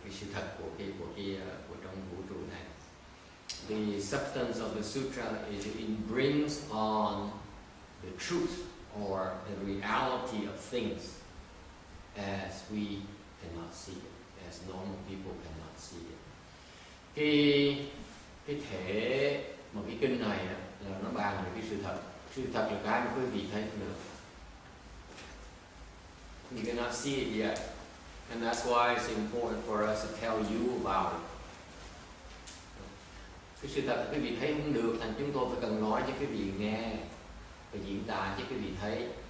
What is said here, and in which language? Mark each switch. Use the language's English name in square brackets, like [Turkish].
[Vietnamese] cái sự thật của trong vũ trụ này. [English] The substance of the sutra is it brings on the truth or the reality of things as we cannot see it, as normal people cannot see it. [Vietnamese] Cái thể mà cái kinh này đó, là nó bàn về cái sự thật. Sự thật là cái mà quý vị thấy không được. [English] You cannot see it yet, and that's why it's important for us to tell you about it. [Vietnamese] Cái sự thật quý vị thấy không được, thành chúng tôi phải cần nói cho quý vị nghe, phải diễn tả cho quý vị thấy.